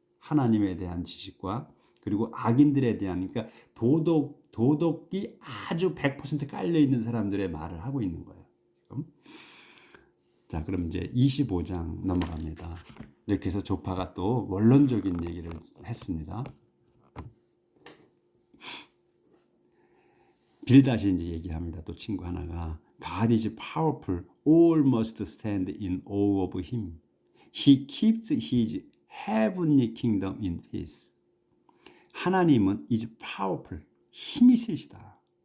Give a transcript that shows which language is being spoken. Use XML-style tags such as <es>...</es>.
<ko>하나님에 대한 지식과 그리고 악인들에 대한, 그러니까 도덕이 아주 100% 깔려 있는 사람들의 말을 하고 있는 거예요. 지금. 자, 그럼 이제 25장 넘어갑니다. 이렇게 해서 조파가 또 원론적인 얘기를 했습니다. 빌닷이 이제 얘기합니다. 또 친구 하나가</ko> <en>God is powerful, all must stand in awe of him. He keeps his heavenly kingdom in peace.</en> <ko>하나님은</ko> <en>is powerful,</en> <ko>힘이 세시다.</ko>